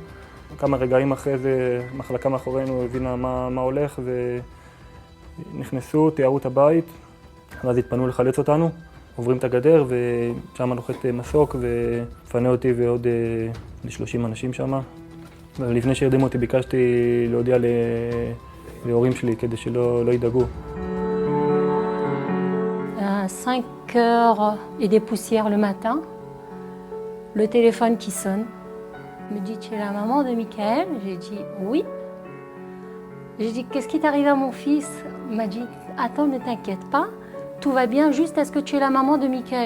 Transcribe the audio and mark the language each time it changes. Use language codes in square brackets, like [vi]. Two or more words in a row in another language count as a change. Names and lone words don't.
[he] כמה רגעים אחרי זה מחלקה מאחורינו הבינה מה הולך ונכנסו, תיארו את הבית. ואז התפנו לחלץ אותנו. עוברים את הגדר ושם נוחת מסוק ופנה אותי ועוד 30 אנשים שם. ולפני שהרדימו אותי ביקשתי להודיע להורים שלי כדי שלא ידאגו. [fr] 5h et des poussières le matin, le téléphone qui sonne. Me dit, tu es la maman de Michael? J'ai dit oui. J'ai dit, qu'est-ce qui t'arrive à mon fils? Il m'a dit, attends, ne t'inquiète pas, tout va bien, juste est-ce que tu es la maman de Michael?